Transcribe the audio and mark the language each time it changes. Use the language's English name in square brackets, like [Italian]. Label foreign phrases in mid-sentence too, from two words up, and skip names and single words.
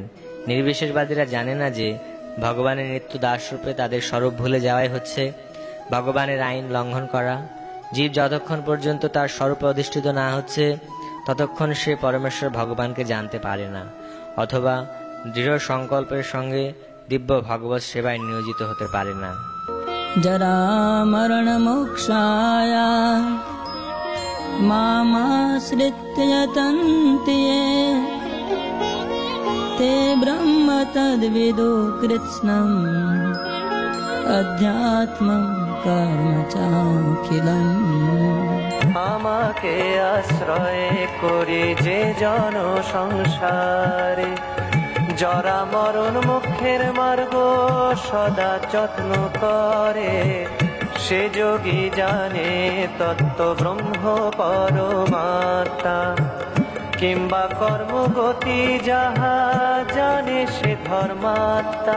[Bangla] নির্বিশেষবাদীরা জানে না যে ভগবানের নিত্য দাসরূপে তাদের স্বরূপ ভুলে যাওয়াই হচ্ছে ভগবানের আইন লঙ্ঘন করা। জীব যতক্ষণ পর্যন্ত তার স্বরূপে অধিষ্ঠিত না হচ্ছে ততক্ষণ সে পরমেশ্বর ভগবানকে জানতে পারে না, অথবা দৃঢ় সংকল্পের সঙ্গে দিব্য ভগবৎ সেবায় নিয়োজিত হতে পারে না। [Sanskrit] जरा मरण मोक्षाय मामाश्रित्य यतन्ति ये ते ब्रह्म तद्विदु कृत्स्नम् अध्यात्मं कर्म चाखिलम्। [Bangla] আমাকে আশ্রয় করে যে জন সংসারে জরা মরণ মুখের মার্গ সদা যত্ন করে, সে যোগী জানে তত্ত্ব ব্রহ্ম পরমাত্মা, কিংবা কর্মগতি যাহা জানে সে ধর্মাত্মা।